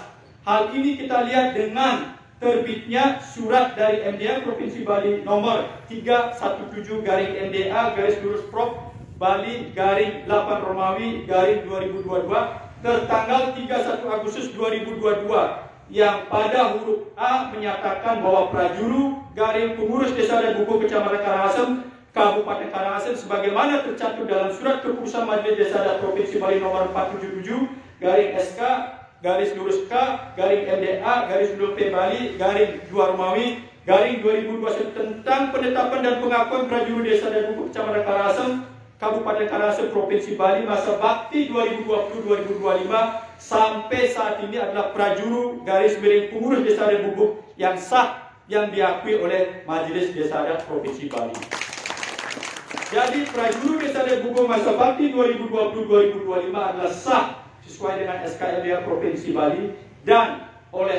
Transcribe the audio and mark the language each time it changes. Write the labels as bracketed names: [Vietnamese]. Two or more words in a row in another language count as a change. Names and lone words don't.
[Indonesian] Hal ini kita lihat dengan terbitnya surat dari MDA Provinsi Bali nomor 317/MDA-Prov Bali /8 Romawi /2022 tertanggal 31 Agustus 2022 yang pada huruf A menyatakan bahwa prajuru pengurus Desa Adat Bubuk Kecamatan Karangasem Kabupaten Karangasem sebagaimana tercantum dalam surat keputusan Majelis Desa Adat Provinsi Bali nomor 477/SK /K MDA/P Bali /2 Romawi /2021 tentang penetapan dan pengakuan prajuru Desa Adat Bubuk Kecamatan Karangasem Kabupaten Karangasem Provinsi Bali masa bakti 2020-2025 sampai saat ini adalah prajuru pengurus Desa Adat Bubuk yang sah yang diakui oleh Majelis Desa Adat Provinsi Bali. Jadi prajuru Desa Adat Bubuk masa bakti 2020-2025 adalah sah sesuai dengan SKMDA Provinsi Bali, dan oleh